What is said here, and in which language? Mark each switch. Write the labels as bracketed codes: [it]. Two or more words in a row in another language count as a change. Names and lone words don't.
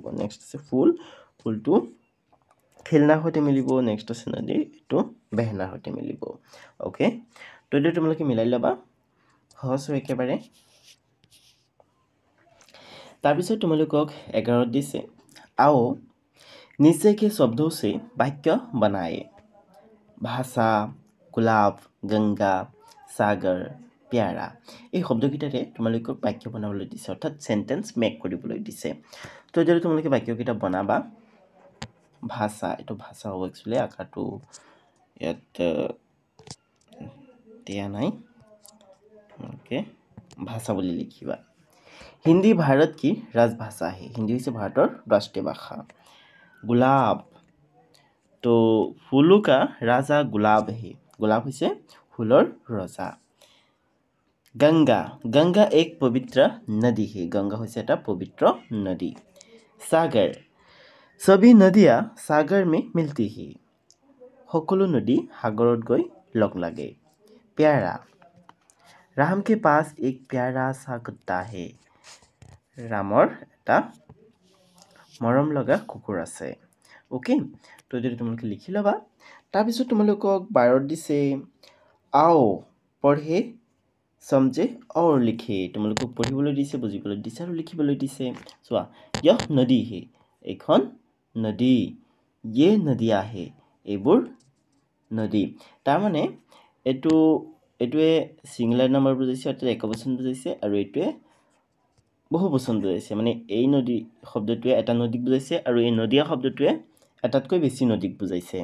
[as] নেক্সট আছে ফুল, ফুলটো খেলনাৰ সৈতে মিলিব। নেক্সট আছে নদী, এইটো বেহনাৰ সৈতে মিলিব। অ'কে, তো এইটো তোমালোকে মিলাই ল'বা। সহজ হৈ একেবাৰে। তাৰপিছত তোমালোকক 11ত দিছে [hi] आओ नीचे के शब्दों से वाक्य बनाए। [as] ভাষা, গোলাপ, গংগা, সাগৰ, প্যাৰা। এই শব্দকেইটাৰে তোমালোকক বাক্য বনাবলৈ দিছে, অৰ্থাৎ [en] sentence make [as] কৰিবলৈ দিছে। তো যদি তোমালোকে বাক্যকেইটা বনাবা, ভাষা, এইটো ভাষা হ'ব একচুৱেলি, আকাৰটো ইয়াত দিয়া নাই। [hi] ओके, भाषा बोली लिखिबा। हिंदी भारत की राजभाषा है। [as] हिंदी হৈছে ভাৰতৰ ৰাষ্ট্ৰীয় ভাষা। [hi] गुलाब, तो फूलों का राजा गुलाब है। [as] गुलाब হৈছে फूলৰ ৰজা। [hi] गंगा, गंगा एक पवित्र नदी है। [as] गंगा হৈছে এটা পবিত্ৰ নদী। [hi] सागर, सभी नदियाँ सागर में मिलती है। [as] সকলো নদী সাগৰত গৈ লগ লাগে। [hi] प्यारा, राम के पास एक प्यारा सा कुत्ता है। [as] राমৰ এটা মৰম লগা কুকুৰ আছে। অ'কে, তো যদি তোমালোকে লিখি ল'বা। তাৰপিছত তোমালোকক 12ত দিছে [hi] आओ पढ़े समझे और लिखे। [as] তোমালোকক পঢ়িবলৈ দিছে, বুজিবলৈ দিছে আৰু লিখিবলৈ দিছে। চোৱা, [hi] यह नदी है, [as] এইখন নদী। [hi] ये नदियाँ है, [as] এইবোৰ নদী। তাৰমানে এইটোৱে [en] singular number [as] বুজাইছে, অৰ্থাৎ একবচন বুজাইছে, আৰু এইটোৱে বহু বচন বুজাইছে। মানে এই নদী শব্দটোৱে এটা নদীক বুজাইছে, আৰু এই নদীয়া শব্দটোৱে এটাতকৈ বেছি নদীক বুজাইছে।